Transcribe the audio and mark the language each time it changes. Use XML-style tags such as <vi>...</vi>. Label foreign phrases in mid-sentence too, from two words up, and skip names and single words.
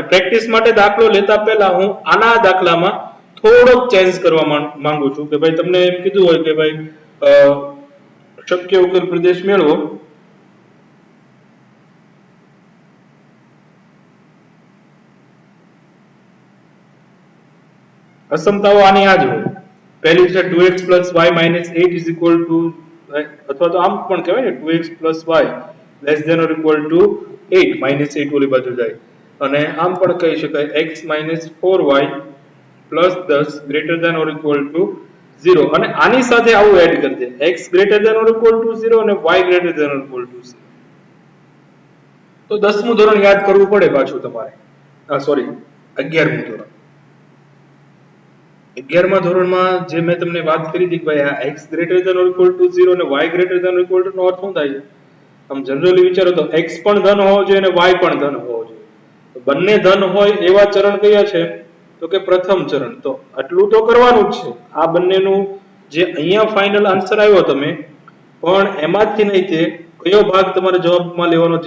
<gu>પ્રેક્ટિસ માટે દાખલો લેતા પહેલા હું આના દાખલામાં થોડોક ચેન્જ કરવા માંગુ છું કે ભાઈ તમને એમ કીધું હોય કે ભાઈ શક્ય ઉકેલ પ્રદેશ મેળવો, અસમતાઓ આની આ જ હોય. પહેલી છે</gu> <en>2x y - 8 is equal to,</en> <gu>અથવા તો આમ પણ કહેવાય ને 2x y</gu> <en>less than or equal to</en> <gu>8, -8 ઓલી બાજુ જાય, અને આમ પણ કહી શકાય x - 4y plus 10</gu> <en>greater than or equal to</en> <gu>0, અને આની સાથે આવું એડ કરી દે</gu> <en>x greater than or equal to 0 અને y greater than or equal to 0.</en> <gu>તો 10મું ધોરણ યાદ કરવું પડે પાછું તમારે, સોરી 11મું ધોરણ. 11મા ધોરણમાં જે મેં તમને વાત કરી હતી કે ભાઈ આ x</gu> <en>greater than or equal to</en> <gu>0 અને y</gu> <en>greater than or equal to</en> <gu>નો અર્થ શું થાય છે? આમ જનરલી વિચારો તો x પણ ધન હોવો જોઈએ અને y પણ ધન હોવો જોઈએ. તો બંને ધન હોય એવા ચરણ કયા છે? તો કે પ્રથમ ચરણ. તો આટલું તો કરવાનું જ છે. આ બંનેનું જે અહીંયા</gu> <en>final answer</en> <gu>આવ્યો તમે પણ એમાંથી નહીં તે કયો ભાગ તમારે જવાબમાં લેવાનો છે?</gu>